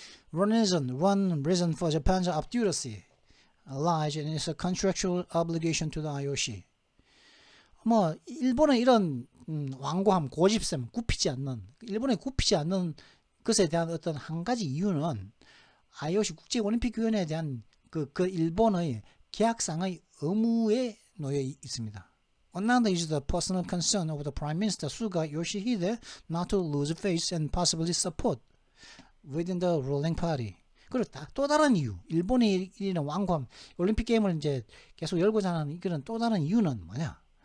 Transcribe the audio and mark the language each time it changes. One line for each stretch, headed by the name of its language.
English: One reason for Japan's obduracy lies in its contractual obligation to the IOC.
Korean: 뭐 일본은 이런 완고함, 고집셈, 굽히지 않는 일본의 굽히지 않는 것에 대한 어떤 한 가지 이유는 IOC 국제올림픽위원회에 대한 그 일본의 계약상의 의무에 놓여 있습니다.
English: Another is the personal concern of the Prime Minister Suga Yoshihide not to lose face and possibly support within the ruling party.
Korean: 그리고 또 다른 이유, 일본이 이런 완고함, 올림픽 게임을 이제 계속 열고자 하는 그런 또 다른 이유는 뭐냐?